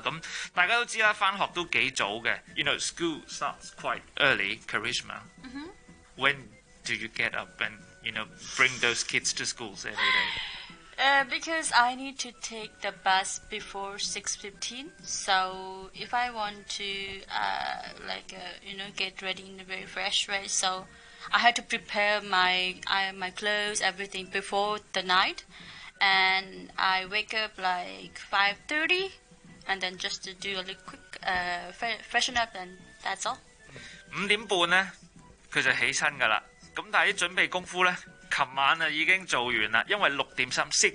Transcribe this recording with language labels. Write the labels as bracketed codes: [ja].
[yue] 咁大家都知啦，翻學都幾早嘅。 [en] You know, school starts quite early. Karishma,、 mm-hmm. when do you get up and you know bring those kids to school every day? Because I need to take the bus before 6:15, so if I want to get ready in a very fresh way, so I had to prepare my clothes, everything before the night, and I wake up like 5:30, and then just to do a little quick freshen up, and that's all. [yue] 五點半咧，佢就起身噶啦。咁但係啲準備功夫咧。昨晚已經做完了，因為6:15